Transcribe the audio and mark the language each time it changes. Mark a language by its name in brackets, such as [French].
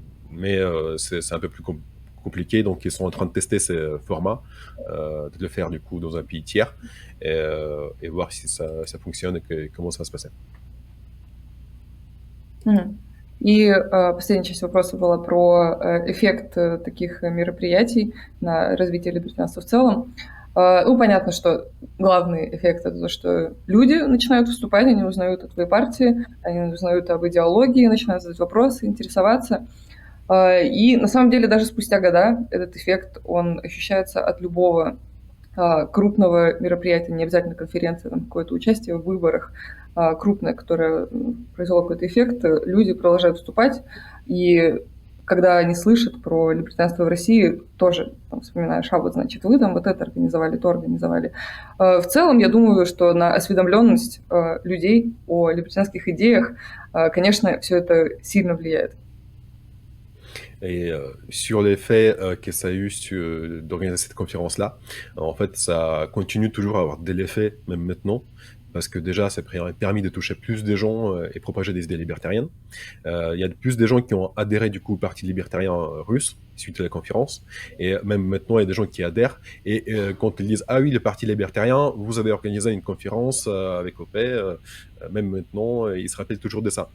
[French] Mais c'est un peu plus compliqué, donc ils sont en train de tester ces formats, de le faire du coup dans un pays tiers, et voir si ça fonctionne et comment ça va se passer. [Russian] И последняя часть вопроса была про эффект таких мероприятий на развитие либертарианства в целом. Ну, понятно, что главный эффект — это то, что люди начинают выступать, они узнают о твоей партии, они узнают об идеологии, начинают задать вопросы, интересоваться. И на самом деле даже спустя года этот эффект, он ощущается от любого крупного мероприятия, не обязательно конференция, там какое-то участие в выборах крупное, которое произвело какой-то эффект, люди продолжают выступать, и когда они слышат про либертарианство в России, тоже там вспоминаешь, вот значит вы там вот это организовали, то организовали. В целом, я думаю, что на осведомленность людей о либертарианских идеях, конечно, все это сильно влияет. [French] Et sur l'effet que ça a eu d'organiser cette conférence-là, en fait, ça continue toujours à avoir de l'effet, même maintenant, parce que déjà, ça a permis de toucher plus de gens et propager des idées libertariennes. Il y a plus de gens qui ont adhéré du coup au Parti libertarien russe suite à la conférence, et même maintenant, il y a des gens qui adhèrent, et quand ils disent « Ah oui, le Parti libertarien, vous avez organisé une conférence avec OP », même maintenant, ils se rappellent toujours de ça.